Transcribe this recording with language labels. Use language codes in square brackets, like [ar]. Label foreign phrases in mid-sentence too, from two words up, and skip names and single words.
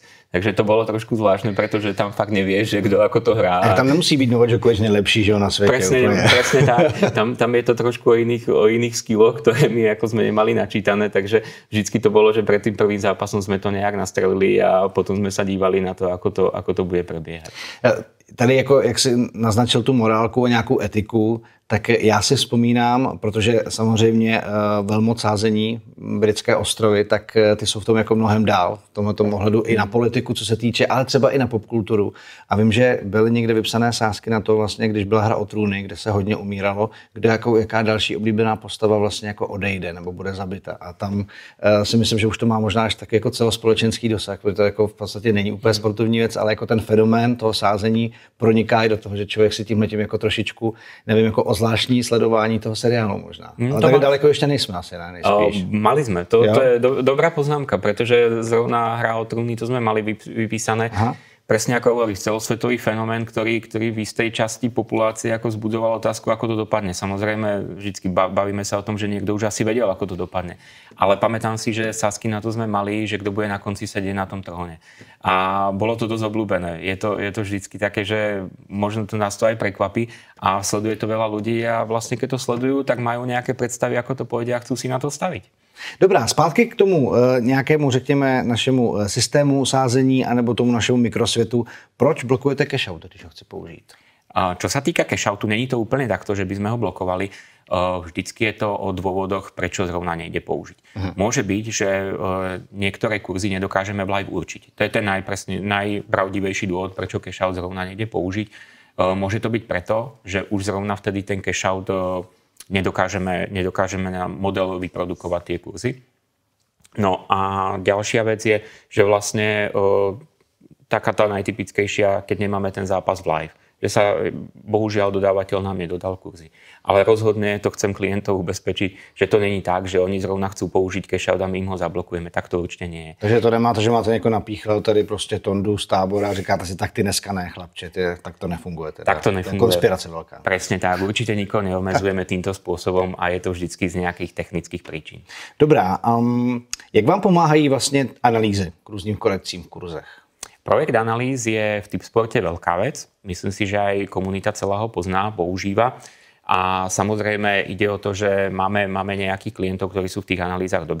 [sk] Takže to bolo trošku zvláštne, pretože tam fakt nevieš, že kto ako to hrá. A tam nemusí byť Novak Djokovic nejlepší, že na svete. Presne tak. Tam je to trošku o iných skilloch, ktoré my ako sme nemali načítané, takže vždycky to bolo, že pred tým prvým zápasom sme to nejak nastrelili a potom sme sa dívali na to, ako to bude prebiehať. [cs] Tady, jako, jak jsi naznačil tu morálku a nějakou etiku, tak já si vzpomínám, protože samozřejmě velmoc sázení Britské ostrovy, tak ty jsou v tom jako mnohem dál, v tomto ohledu i na politiku, co se týče, ale třeba i na popkulturu. A vím, že byly někde vypsané sázky na to, vlastně, když byla Hra o trůny, kde se hodně umíralo, kde jaká další oblíbená postava vlastně jako odejde nebo bude zabita. A tam si myslím, že už to má možná až tak jako celospolečenský dosah, protože to jako v podstatě není úplně sportovní věc, ale jako ten fenomén toho sázení proniká i do toho, že člověk si tímhletím jako trošičku, nevím, jako zvláštní sledování toho seriálu možná. Ale tak daleko ještě nejsme asi, ne? Nejspíš. [sk] Mali sme. To je dobrá poznámka, pretože zrovna Hra o trúny, to sme mali vypísané. Aha. Presne ako hovoríš, celosvetový fenomén, ktorý v istej časti populácie ako zbudoval otázku, ako to dopadne. Samozrejme, vždycky bavíme sa o tom, že niekto už asi vedel, ako to dopadne. Ale pamätám si, že sázky na to sme mali, že kto bude na konci sedieť na tom tróne. A bolo to dosť obľúbené. Je to vždycky také, že možno to nás to aj prekvapí a sleduje to veľa ľudí a vlastne keď to sledujú, tak majú nejaké predstavy, ako to pôjde a chcú si na to staviť. [cs] Dobrá, zpátky k tomu nějakému, řekněme, našemu systému sázení anebo tomu našemu mikrosvětu. Proč blokujete cashout, když ho chci použít? [sk] Čo sa týka cashoutu, není to úplne takto, že by sme ho blokovali. Vždycky je to o dôvodoch, prečo zrovna nejde použiť. Môže byť, že niektoré kurzy nedokážeme v live určiť. To je ten najpravdivejší dôvod, prečo cashout zrovna nejde použiť. Môže to byť preto, že už zrovna vtedy ten cashout nedokážeme na model vyprodukovať tie kurzy. No a ďalšia vec je, že vlastne taká tá najtypickejšia, keď nemáme ten zápas v live. Že sa bohužiaľ dodávateľ nám nedodal kurzy. Ale rozhodne to chcem klientov ubezpečiť, že to není tak, že oni zrovna chcú použiť cashout a my im ho zablokujeme. Tak to určite nie je. [cs] Takže to nemáte, že máte někoho napíchlel tady prostě Tondu z tábora a říkáte si, tak ty dneska ne, chlapče, tak to nefunguje. Teda. Tak to nefunguje. [sk] Konspirace veľká. Presne tak, určite nikoho neomezujeme týmto spôsobom a je to vždycky z nejakých technických príčin. [cs] Dobrá, jak vám pomáhají vlastně analýzy k různým korekcím v kurzech? [sk] Projekt analýz je v Tipsporte veľká vec. Myslím si, že aj komunita celá ho pozná, používa. A samozrejme ide o to, že máme nejakých klientov, ktorí sú v tých analýzach dobrí.